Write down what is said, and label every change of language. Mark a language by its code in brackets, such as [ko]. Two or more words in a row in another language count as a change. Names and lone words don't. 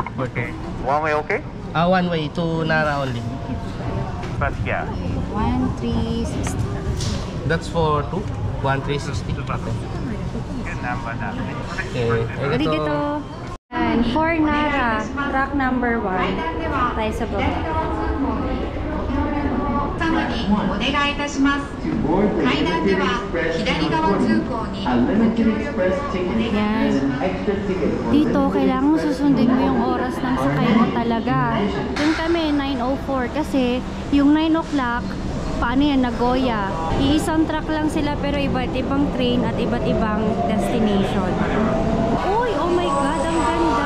[en] One way okay? One way to Nara only. But yeah. 1,360. That's for two? 1,360. Good number now. Okay. Arigato. And for Nara, track number 1. [tl] Tayo sa baba. [ja] お願いいたします。階段では左側通行にご協力をお願いします。 [tl] Dito, kailangan susundin mo yung oras ng sakay mo talaga. Yung kami, 9:04 kasi yung 9 o'clock, paano yan, Nagoya. Iisang track lang sila pero iba't ibang train at iba't ibang destination. Uy, [en] oh my God, [tl] ang ganda!